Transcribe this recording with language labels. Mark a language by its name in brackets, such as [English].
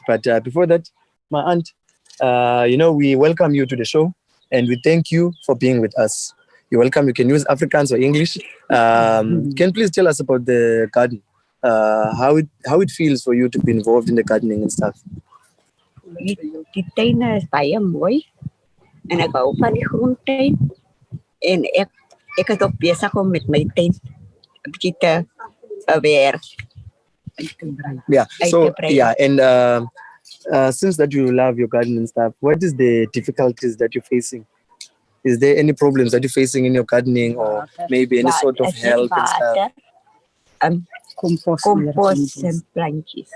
[English] But before that, my aunt, we welcome you to the show and we thank you for being with us. You're welcome. You can use Afrikaans or English. Can you please tell us about the garden? How it feels for you to be involved in the gardening and stuff? [Afrikaans] Die tuin is baie mooi en ek hou van die groentuin en ek is ook besig om met my tuin 'n bietjie te werk. [English] Yeah. So yeah, and since that you love your garden and stuff, what is the difficulties that you're facing? Is there any problems that you're facing in your gardening, or maybe any sort of help and stuff? Compost and plantjes.